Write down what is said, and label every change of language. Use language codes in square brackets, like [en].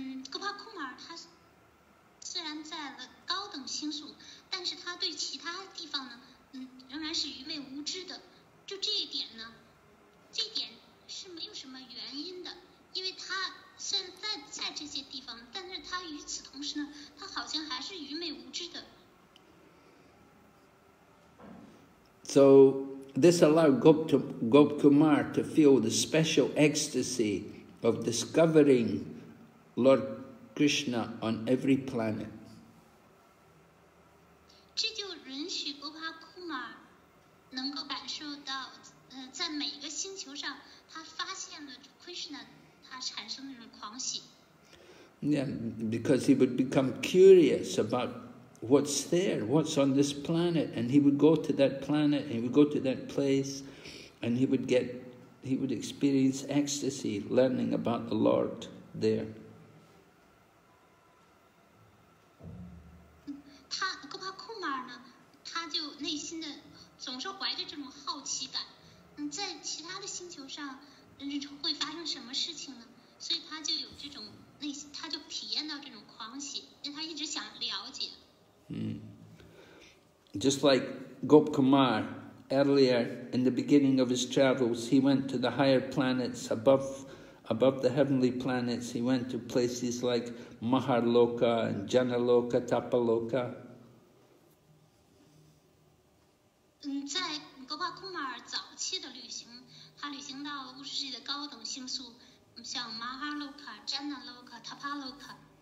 [zh] 戈巴库马尔他虽然在了高等星宿，但是他对其他地方呢，仍然是愚昧无知的。就这一点呢，这一点是没有什么原因的，因为他虽然在这些地方，但是他与此同时呢，他好像还是愚昧无知的。 [en] So this allowed Gopakumar to feel the special ecstasy of discovering Lord Krishna on every planet. [zh] 这就允许戈巴库马尔能够感受到，在每个星球上，他发现了 Krishna， 他产生那种狂喜。 [en] Yeah, because he would become curious about what's there, what's on this planet, and he would go to that planet, and he would go to that place, and he would experience ecstasy learning about the Lord there. [zh] 戈巴库马尔呢，他就内心的总是怀着这种好奇感。在其他的星球上，会发生什么事情呢？所以他就有这种内心，他就体验到这种狂喜，因为他一直想了解。 [en] Just like Gopakumar, earlier in the beginning of his travels, he went to the higher planets above the heavenly planets. He went to places like Maharloka and Janaloka, Tapaloka. [zh] 在戈巴库马尔早期的旅行，他旅行到物质世界的高等星宿，像马哈洛卡、詹纳洛卡、塔帕洛卡。